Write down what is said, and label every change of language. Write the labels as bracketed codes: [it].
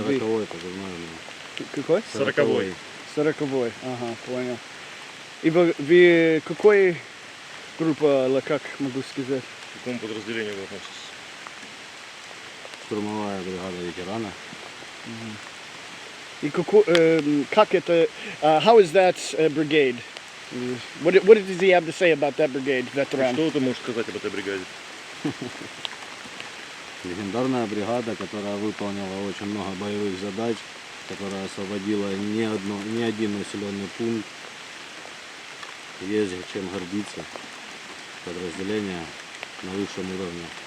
[ru] 40-й позывной у меня. Какой? 40-й. 40-й, ага, понял. И вы какой группа, или как могу сказать? К какому подразделению вы относитесь? Штурмовая бригада ветерана. И как это, [en] how is that brigade? What does he have to say about that brigade, veteran? [ru] Что ты можешь сказать об этой бригаде? Легендарная бригада, которая выполнила очень много боевых задач, которая освободила не один населенный пункт. Есть чем гордиться. Подразделение на высшем уровне.